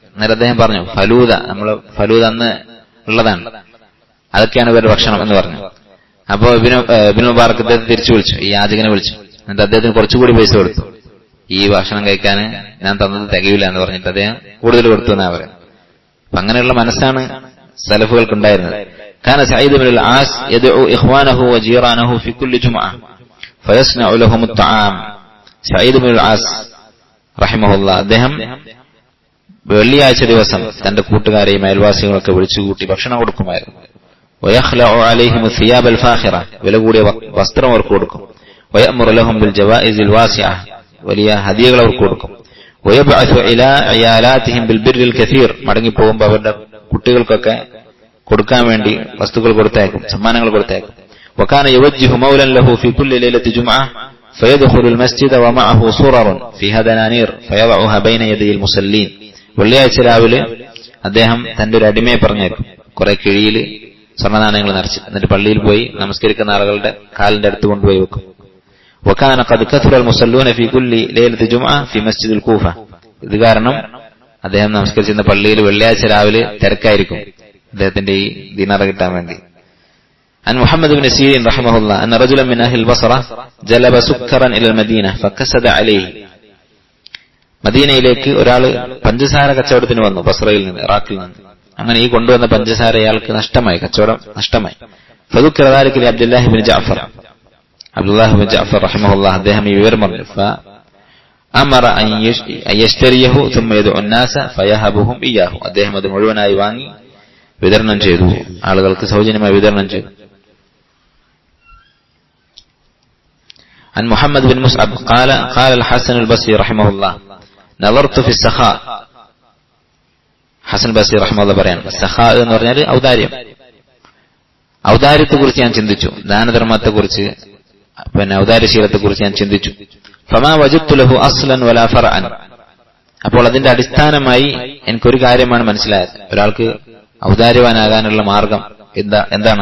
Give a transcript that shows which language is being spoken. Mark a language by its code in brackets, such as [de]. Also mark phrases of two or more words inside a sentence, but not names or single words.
[ml] അന്നേരം അദ്ദേഹം പറഞ്ഞു, ഫലൂദ അന്ന് ഉള്ളതാണ്, അതൊക്കെയാണ് ഇവരുടെ ഭക്ഷണം എന്ന് പറഞ്ഞു. അപ്പോ ഇബ്നു മുബാറക് അദ്ദേഹത്തെ തിരിച്ചു വിളിച്ചു, ഈ യാചകനെ വിളിച്ചു. എന്നിട്ട് അദ്ദേഹത്തിന് കുറച്ചുകൂടി പൈസ കൊടുത്തു. ഈ ഭക്ഷണം കഴിക്കാൻ ഞാൻ തന്നത് തികയില്ല എന്ന് പറഞ്ഞിട്ട് അദ്ദേഹം കൂടുതൽ കൊടുത്തു എന്നാ പറയാം. അപ്പൊ അങ്ങനെയുള്ള മനസ്സാണ് സലഫുകൾക്കുണ്ടായിരുന്നത്. [ar] كان سعيد بن العاص يدعو إخوانه وجيرانه في كل جمعة فيصنع لهم الطعام. [ml] സഈദ് ഇബ്നുൽ ആസ് റഹിമഹുല്ലാ അദ്ദേഹം വെള്ളിയാഴ്ച ദിവസം തന്റെ കൂട്ടുകാരെയും അയൽവാസികളൊക്കെ വിളിച്ചുകൂട്ടി ഭക്ഷണം കൊടുക്കുമായിരുന്നു. [ar] ويخلع عليهم الثياب الفاخرة, [ml] വില കൂടിയ വസ്ത്രം അവർക്ക് കൊടുക്കും. [ar] ويأمر لهم بالجوائز الواسعة, [ml] വലിയ ഹദിയകൾ അവർക്ക് കൊടുക്കും. [ar] ويبعث إلى عيالاتهم بالبر الكثير, [ml] മടങ്ങി പോകുമ്പോൾ അവരുടെ കുട്ടികൾക്കൊക്കെ കൊടുക്കാൻ വേണ്ടി വസ്തുക്കൾ കൊടുത്തയക്കും, സമ്മാനങ്ങൾ കൊടുത്തയക്കും. [ar] وكان يوجه مولا له في كل ليلة جمعة فيدخل المسجد ومعه صرر فيها دنانير فيضعها بين يدي المصلين. [ml] വെള്ളിയാഴ്ച രാവിലെ അദ്ദേഹം തന്റെ ഒരു അടിമയെ പറഞ്ഞേക്കും, കുറെ കിഴിയിൽ സ്വർണ്ണനാണയങ്ങൾ നിറച്ച്, എന്നിട്ട് പള്ളിയിൽ പോയി നമസ്കരിക്കുന്ന ആളുകളുടെ കാലിന്റെ അടുത്ത് കൊണ്ടുപോയി വെക്കും. [ar] وكان قد كثر المصلون في كل ليلة جمعة في مسجد الكوفة. [ml] ഇത് കാരണം അദ്ദേഹം നമസ്കരിച്ചിരുന്ന പള്ളിയിൽ വെള്ളിയാഴ്ച രാവിലെ തിരക്കായിരിക്കും അദ്ദേഹത്തിന്റെ ഈ ദിനാർ കിട്ടാൻ വേണ്ടി. [ar] عن محمد بن سيرين رحمه الله أن رجلا من أهل البصرة جلب سكرا إلى المدينة فكسد عليه. [ml] മദീനയിലേക്ക് ഒരാള് പഞ്ചസാര കച്ചവടത്തിന് വന്നു, ബസ്രയിൽ നിന്ന്, ഇറാഖിൽ നിന്ന്. അങ്ങനെ ഈ കൊണ്ടുവന്ന പഞ്ചസാര അയാൾക്ക് നഷ്ടമായി, കച്ചവടം നഷ്ടമായി. [ar] فذكر ذلك لعبد الله بن جعفر. [ml] അബ്ദുല്ലാഹ് ബിൻ ജഅഫർ റഹിമഹുല്ലാഹ് അദ്ദേഹം ഈ വിവരം പറഞ്ഞു. [ar] فأمر أن يشتريه ثم يدعو الناس فيهبهم إياه. [ml] അദ്ദേഹം അത് മുഴുവനായി വാങ്ങി വിതരണം ചെയ്തു, ആളുകൾക്ക് സൗജന്യമായി വിതരണം ചെയ്തു. [ar] عن محمد بن مصعب قال الحسن البصري رحمه الله نظرت في السخاء. [ml] ഹസൻ ബസ്രി റഹ്മത്തുള്ളാഹി പറയാണ്, സഖാ എന്ന് പറഞ്ഞാൽ ഔദാര്യം, ഔദാര്യത്തെക്കുറിച്ച് ഞാൻ ചിന്തിച്ചു, ദാനധർമ്മത്തെക്കുറിച്ച്, ഔദാര്യശീലത്തെക്കുറിച്ച് ഞാൻ ചിന്തിച്ചു. [ar] فما وجدت له أصلا ولا فرعا. [ml] അപ്പോൾ അതിന്റെ അടിസ്ഥാനമായി എനിക്കൊരു കാര്യമാണ് മനസ്സിലായത്, ഒരാൾക്ക് ഔദാര്യവാനാകാനുള്ള മാർഗം എന്താണ്?